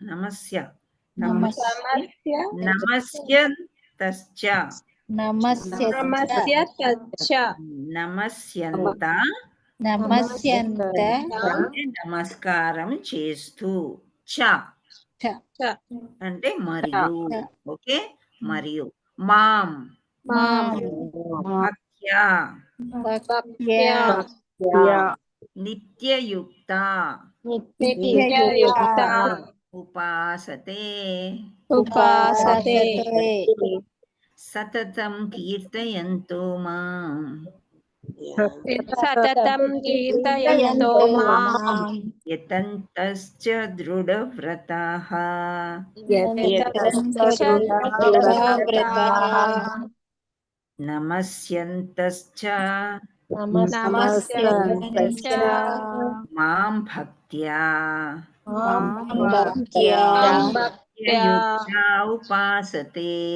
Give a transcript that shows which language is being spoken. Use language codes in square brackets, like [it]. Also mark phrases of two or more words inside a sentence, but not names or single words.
[te] నమస్కారం చేస్తూ. చ అంటే మరియు. ఓకే, మరియు. [sa] మాం భక్త్యా నిత్యయుక్త ఉపాసతే. సతతం కీర్తయంతో మాం యతంతశ్చ దృఢవ్రతాః నమస్యంతశ్చ మాం భక్త్యా నిత్యయుక్త ఉపాసతే.